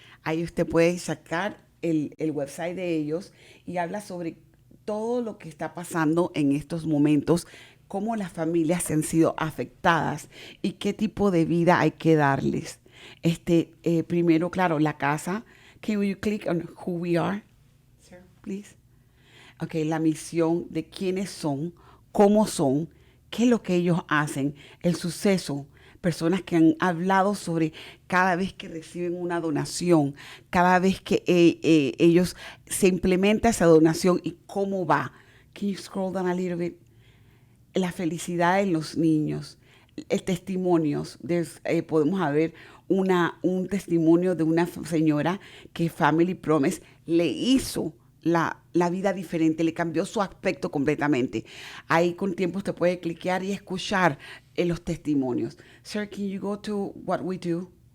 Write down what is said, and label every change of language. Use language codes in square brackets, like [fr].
[es] Ahí usted puede sacar el website de ellos y habla sobre todo lo que está pasando en estos momentos, cómo las familias han sido afectadas y qué tipo de vida hay que darles. Primero, claro, la casa. [en] Can you click on who we are, sir, please? [es] Okay, la misión de quiénes son, cómo son, qué es lo que ellos hacen, el suceso. Personas que han hablado sobre cada vez que reciben una donación, cada vez que ellos se implementa esa donación y cómo va. [en] Can you scroll down a little bit? [es] La felicidad en los niños, testimonios. Podemos ver un testimonio de una señora que Family Promise le hizo la vida diferente, le cambió su aspecto completamente. Ahí con tiempo usted puede cliquear y escuchar los testimonios. [en] Sir, can you go to what we do?